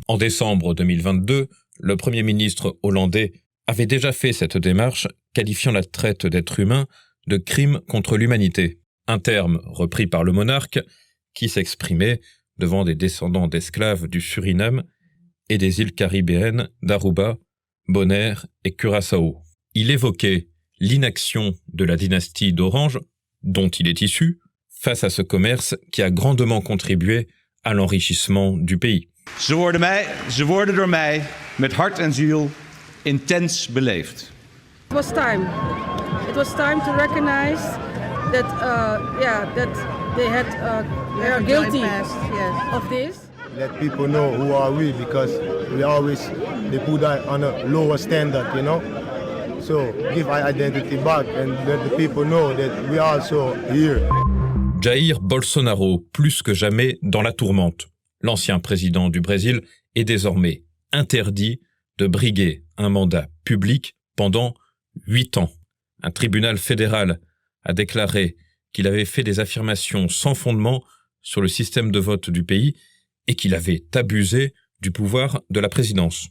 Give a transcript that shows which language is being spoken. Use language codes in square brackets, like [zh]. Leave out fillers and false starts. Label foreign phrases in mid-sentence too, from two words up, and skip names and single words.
[fr] En décembre 2022, le Premier ministre hollandais avait déjà fait cette démarche, qualifiant la traite d'êtres humains de crime contre l'humanité, un terme repris par le monarque qui s'exprimait devant des descendants d'esclaves du Suriname et des îles caribéennes d'Aruba, Bonaire et Curaçao. Il évoquait l'inaction de la dynastie d'Orange, dont il est issu, face à ce commerce qui a grandement contribué à l'enrichissement du pays. [nl] Ze worden door mij met hart en ziel intens beleefd. [en] It was time. It was time to recognize that, that they are guilty of this. Let people know who are we, because they put that on a lower standard, you know. So give our identity back and let the people know that we are also here. [fr] Jair Bolsonaro, plus que jamais dans la tourmente. L'ancien président du Brésil est désormais interdit de briguer un mandat public pendant 8 ans. Un tribunal fédéral a déclaré qu'il avait fait des affirmations sans fondement sur le système de vote du pays et qu'il avait abusé du pouvoir de la présidence.